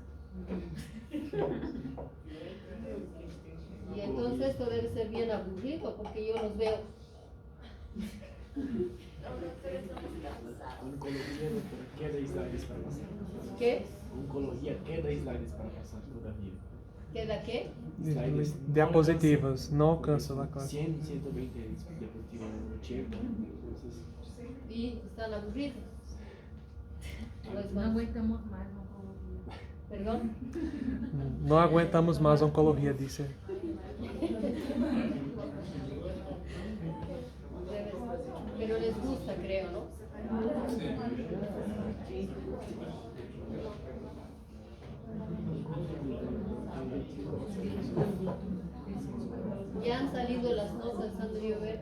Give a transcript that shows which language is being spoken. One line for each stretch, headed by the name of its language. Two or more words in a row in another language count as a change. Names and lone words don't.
Spanish: Y entonces esto debe ser bien aburrido porque yo los veo. Oncología, doctora, queda slides para pasar. ¿Qué? Oncología, queda slides para pasar todavía. ¿Queda qué? Diapositivas,
Portuguese: não alcança lá,
Spanish: claro. 100, 120 diapositivas no tiempo. Entonces, ¿Y están aburridos?
Portuguese: No aguentamos mais na oncologia.
Spanish: ¿Perdón?
Portuguese: Não aguentamos mais a oncologia, disse.
Spanish: Pero les gusta, creo, ¿no? ¿Ya han salido las notas, Sandro y Ober?